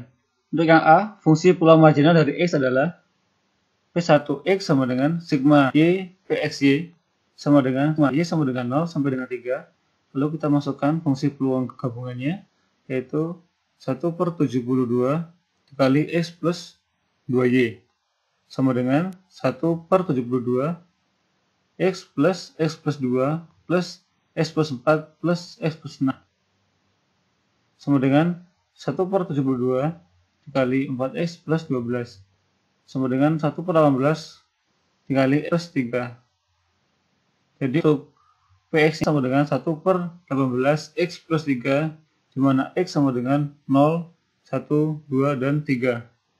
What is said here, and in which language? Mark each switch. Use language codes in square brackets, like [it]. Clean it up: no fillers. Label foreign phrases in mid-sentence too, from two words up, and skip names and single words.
[id] Untuk yang A, fungsi peluang marginal dari X adalah P1X sama dengan sigma Y PXY sama dengan Y sama dengan 0 sampai dengan 3. Lalu kita masukkan fungsi peluang gabungannya, yaitu 1/72 dikali X plus 2Y sama dengan 1/72 X plus 2 plus X plus 4 plus X plus 6 sama dengan 1/72 dikali 4X plus 12 sama dengan 1/18 dikali X plus 3. Jadi untuk PX sama dengan 1/18 X plus 3, di mana X sama dengan 0, 1, 2, dan 3.